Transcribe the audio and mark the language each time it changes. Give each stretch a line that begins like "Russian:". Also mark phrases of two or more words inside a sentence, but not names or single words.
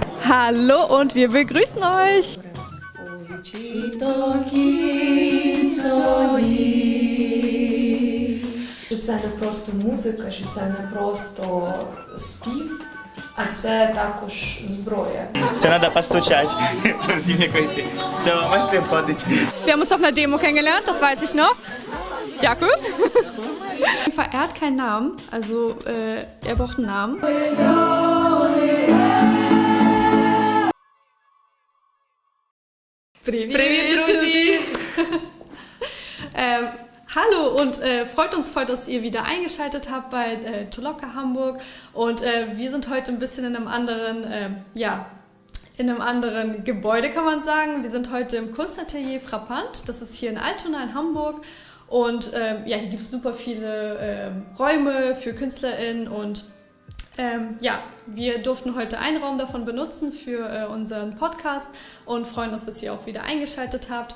German: Hallo und wir begrüßen euch.
Ukrainian: Це не просто музика, що це не просто спів, а це також зброя. Це треба постучати, перед тим як вийти. Все, можете входити.
German: Wir haben uns auf einer Demo kennengelernt, das weiß ich noch.
Ukrainian: Дякую.
German: Er hat keinen Namen, also er braucht einen Namen.
Ukrainian: Привіт, друзі!
German: Hallo und freut uns voll, dass ihr wieder eingeschaltet habt bei Toloka Hamburg und wir sind heute ein bisschen in einem anderen Gebäude, kann man sagen. Wir sind heute im Kunstatelier Frappant, das ist hier in Altona in Hamburg und hier gibt es super viele Räume für KünstlerInnen und wir durften heute einen Raum davon benutzen für unseren Podcast und freuen uns, dass ihr auch wieder eingeschaltet habt.